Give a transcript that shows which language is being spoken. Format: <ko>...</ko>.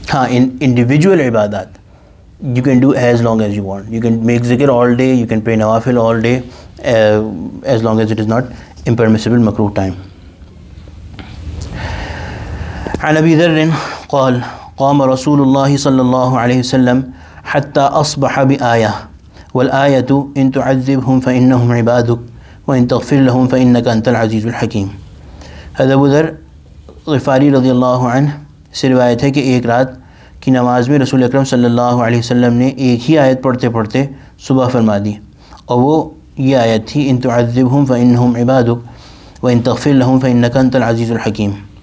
<en>In individual ibadat, you can do as long as you want. You can make zikr all day, you can pray nawafil all day, as long as it is not impermissible makruh time.</en> <ar>عن أبي ذر قال قام رسول الله صلى الله عليه وسلم حتى أصبح بآية والآية إن تعذبهم فإنهم عبادك وإن تغفر لهم فإنك أنت العزيز الحكيم.</ar> <ur>حضرت ابو ذر غفاری رضی اللہ عنہ سے روایت ہے کہ ایک رات کی نماز میں رسول اکرم صلی اللہ علیہ وسلم نے ایک ہی آیت پڑھتے پڑھتے صبح فرما دی، اور وہ یہ آیت تھی</ur> <ar>ان تعذبهم فإنهم عبادك وإن تغفر لهم فإنك أنت العزيز الحكيم.</ar>